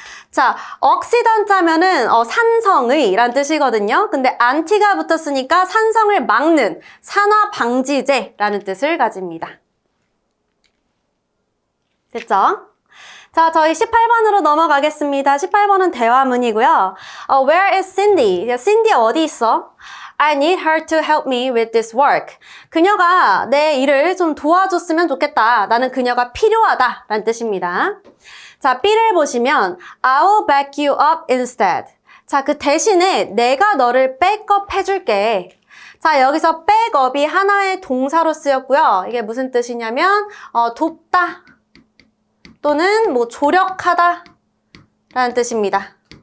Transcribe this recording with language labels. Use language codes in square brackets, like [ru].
[ko] 자, 억시던트하면은 산성의란 뜻이거든요. 근데 안티가 붙었으니까 산성을 막는 산화방지제라는 뜻을 가집니다. 됐죠? 자, 저희 18번으로 넘어가겠습니다. 18번은 대화문이고요. [en] Where is Cindy? [ko] Cindy 어디 있어? [en] I need her to help me with this work. [ko] 그녀가 내 일을 좀 도와줬으면 좋겠다. 나는 그녀가 필요하다. 라는 뜻입니다. 자, B를 보시면 [en] I will back you up instead. [ko] 자, 그 대신에 내가 너를 백업 해줄게. 자, 여기서 백업이 하나의 동사로 쓰였고요. 이게 무슨 뜻이냐면 돕다 또는 뭐 조력하다 라는 뜻입니다.